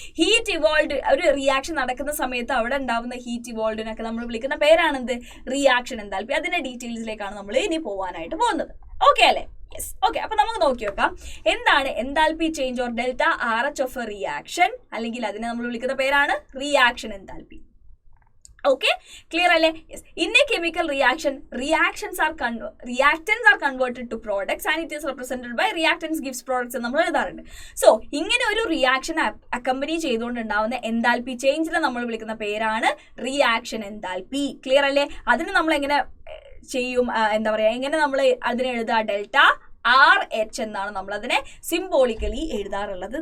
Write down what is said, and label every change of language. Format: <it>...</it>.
<ml>Heat evolve, ഒരു reaction നടക്കുന്ന സമയത്ത് അവിടെ ഉണ്ടാവുന്ന ഹീറ്റ് ഇവോൾവിനൊക്കെ നമ്മൾ വിളിക്കുന്ന പേരാണെന്ത്? Reaction enthalpy. അതിന്റെ ഡീറ്റെയിൽസിലേക്കാണ് നമ്മൾ ഇനി പോകാനായിട്ട് പോകുന്നത്. ഓക്കെ അല്ലേ? യെസ്. ഓക്കെ. അപ്പൊ നമുക്ക് നോക്കി നോക്കാം എന്താണ് enthalpy change or delta RH of A reaction, അല്ലെങ്കിൽ അതിനെ നമ്മൾ വിളിക്കുന്ന പേരാണ് reaction enthalpy.</ml> <en>Okay, clear alle? Yes. In a chemical reaction, reactants are converted to products and it is represented by reactants gives products</en> <ml>എന്ന് നമ്മൾ എഴുതാറുണ്ട്. So ഇങ്ങനെ ഒരു റിയാക്ഷൻ അക്കമ്പനി ചെയ്തുകൊണ്ടുണ്ടാവുന്ന എൻതാൽപി ചേഞ്ചിനെ നമ്മൾ വിളിക്കുന്ന പേരാണ് റിയാക്ഷൻ എൻതാൽപി. ക്ലിയർ അല്ലേ? അതിന് നമ്മൾ എങ്ങനെ ചെയ്യും? എന്താ പറയുക, എങ്ങനെ നമ്മൾ അതിനെ എഴുതുക? ഡെൽറ്റ RH എന്നാണ് നമ്മൾ അതിനെ സിംബോളിക്കലി എഴുതാറുള്ളത്.</ml>